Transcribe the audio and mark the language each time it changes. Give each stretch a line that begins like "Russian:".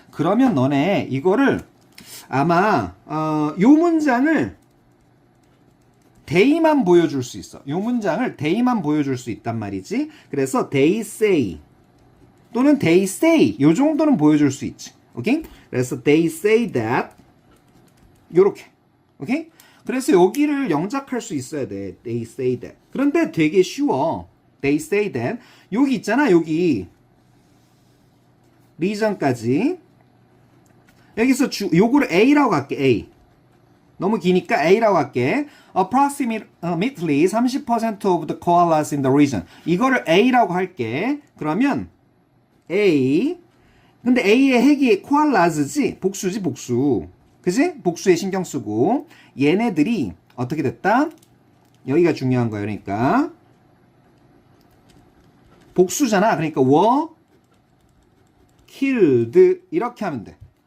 Korean: 그러면 너네 이거를 아마 요 문장을 they만 보여줄 수 있어. 요 문장을 they만 보여줄 수 있단 말이지. 그래서
English: they say
Korean: 또는 they say 요 정도는 보여줄 수 있지. 오케이? 그래서
English: they say that
Korean: 요렇게. 오케이? 그래서 여기를 영작할 수 있어야 돼.
English: They say that.
Korean: 그런데 되게 쉬워.
English: They say that.
Korean: 여기 있잖아. 여기 리전까지. 여기서 요거를 A라고 할게. A. 너무 기니까 A라고 할게.
English: Approximately 30% of the koalas in the region.
Korean: 이거를 A라고 할게. 그러면 A. 근데 A의 핵이 koalas지. 복수지, 복수. 그지? 복수에 신경 쓰고. 얘네들이 어떻게 됐다? 여기가 중요한 거예요. 그러니까 복수잖아. 그러니까
English: were killed
Korean: 이렇게 하면 돼.